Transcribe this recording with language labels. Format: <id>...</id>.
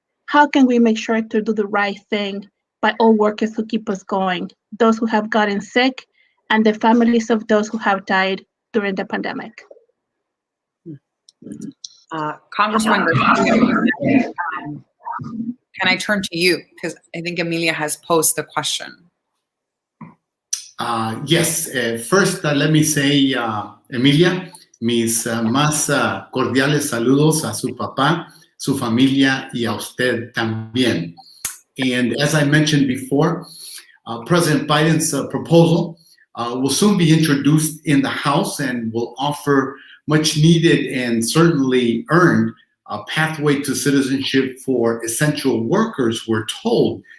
<en>How can we make sure to do the right thing by all workers who keep us going, those who have gotten sick, and the families of those who have died during the pandemic? Congresswoman Garcia, can I turn to you? Because I think Emilia has posed the question. Yes, first let me say, Emilia,</en> <es>mis más cordiales saludos a su papá, su familia, y a usted también.</es> <en>And as I mentioned before, President Biden's proposal will soon be introduced in the House and will offer much needed and certainly earned a pathway to citizenship for essential workers, we're told.</en>